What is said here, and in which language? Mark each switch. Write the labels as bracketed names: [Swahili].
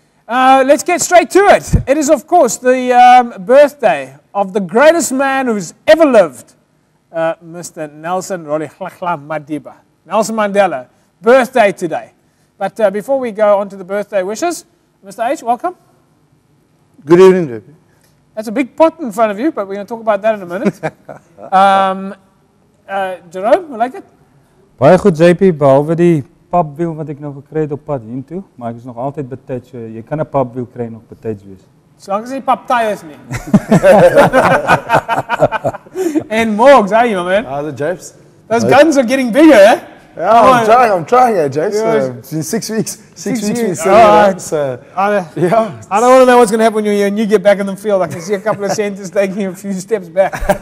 [English] Let's get straight to it. It is, of course, the birthday of the greatest man who's ever lived, Mr. Nelson Madiba. Nelson Mandela, birthday today. But before we go on to the birthday wishes, Mr. H, welcome. Good evening, JP. That's a big pot in front of you, but we're going to talk about that in a minute. Jerome, you like it? [Afrikaans] Baie goed, JP, behalwe die papwiel wat ek nou gekry het op pad hiertoe, maar ek is nog altyd betyds, so jy kan 'n papwiel kry nog betyds wees. Zolang as jy paptaai is nie. [English] And Morgs, how are you, man? The Japes. Those guns are getting bigger, eh? Yeah, I'm trying it, Japes. It's been 6 weeks. 6 weeks been sitting around, so yeah. I don't want to know what's going to happen when you're here and you get back in the field. I can see a couple of centers taking a few steps back.